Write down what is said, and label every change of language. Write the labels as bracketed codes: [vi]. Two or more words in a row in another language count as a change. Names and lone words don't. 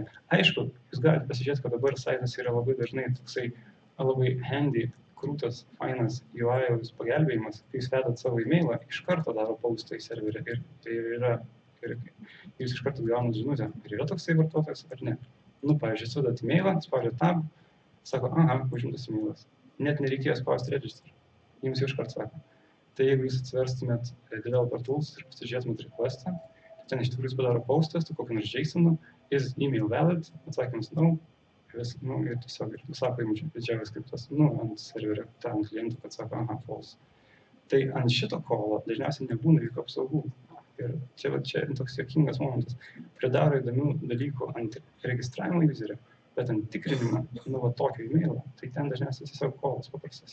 [lt] Aišku, jūs galite pasižiūrėti, kad dabar saitas yra labai dažnai toksai labai handy, krūtas, fainas UI pagelbėjimas, kai jūs vedat savo e-mailą, iš karto daro postą į serverį ir tai yra, ir jūs iš karto gaunat žinutę, ar yra toksai vartotojas ar ne. Nu, pavyzdžiui, sudat e-mailą, spaudžiat tab, sako, aha, užimtas e-mailas. Net nereikėjo spausti register, jums jau iš karto sako. Tai jeigu jūs atsiverstumėt Developer Tools ir pasižiūrėtumėt requestą, tai ten iš tikrųjų jūs padaro postas, tu kokį nors JSON, [en] is email valid, [lt] atsakymas no. Nu, ir tiesiog sako jums JavaScriptas, nu, ant serverio, ant klientų, kad sako, aha, false. Tai ant šito kolo dažniausiai nebūna jokių apsaugų. Ir čia toks juokingas momentas. Pridaro įdomių dalykų ant registravimo userio, bet ant tikrinimo, nu, va tokio e-mailo, tai ten dažniausiai tiesiog kolas paprastas.